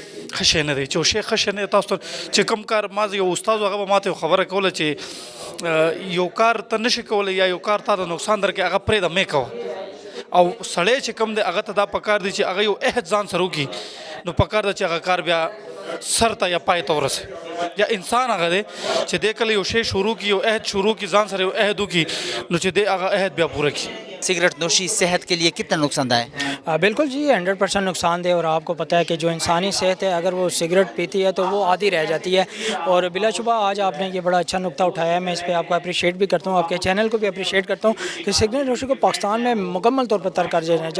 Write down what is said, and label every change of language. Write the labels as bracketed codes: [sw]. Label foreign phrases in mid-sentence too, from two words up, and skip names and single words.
[ps] ښه شی نه دی چې یو شی ښه شی نه دی. تاسو ته چې کوم کار ما یو استاد هغه به ماته یو خبره کوله چې یو کار ته نشي کولی یا یو کار تا ته نقصان درکوي هغه پرېږده مې کوه. او سړی چې کوم دی هغه ته دا پکار دی چې هغه یو عهد ځان سره وکړي نو پکار ده چې هغه کار بیا سر ته یا پای ته ورسوي. یا انسان هغه دی چې دی کله یو شی شروع کړي یو عهد شروع کړي ځان سره یو عهد وکړي نو چې دی هغه عهد بیا پوره کړي. [ur] سگریٹ نوشی صحت کے لیے کتنا نقصان دہ ہے؟ بالکل جی 100% نقصان دہ. اور آپ کو پتہ ہے کہ جو انسانی صحت ہے اگر وہ سگریٹ پیتی ہے تو وہ عادی رہ جاتی ہے. اور بلا شبہ آج آپ نے یہ بڑا اچھا نقطہ اٹھایا ہے. میں اس پہ آپ کو اپریشیٹ بھی کرتا ہوں آپ کے چینل کو بھی اپریشیٹ کرتا ہوں کہ سگریٹ نوشی کو پاکستان میں مکمل طور پر ترک کر دینا ہے.